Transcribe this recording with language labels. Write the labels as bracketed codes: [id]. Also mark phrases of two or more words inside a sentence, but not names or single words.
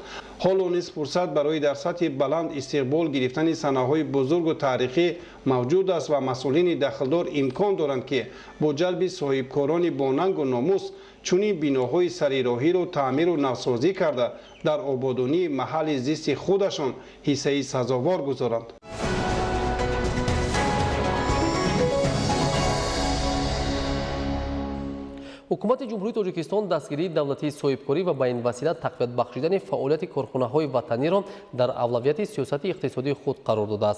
[tg] ҳол низ фурсат барои дар сатҳи баланд истиқбол гирифтани саҳнаҳои бузург ва таърихӣ мавҷуд аст ва масъулини дахлдор имкон доранд ки бо ҷалби соҳибкорони бо нанг ва номус чунин биноҳои сарироҳӣ ро таъмир ва навсозӣ карда дар ободонии маҳалли зисти худашон ҳиссаи сазовор гузоранд. ҳукумати ҷумҳурии тоҷикистон дастгирии давлатии соҳибкорӣ ва ба ин васила тақвият бахшидани фаъолияти корхонаҳои ватаниро дар авлавияти сиёсати иқтисодии худ қарор додааст.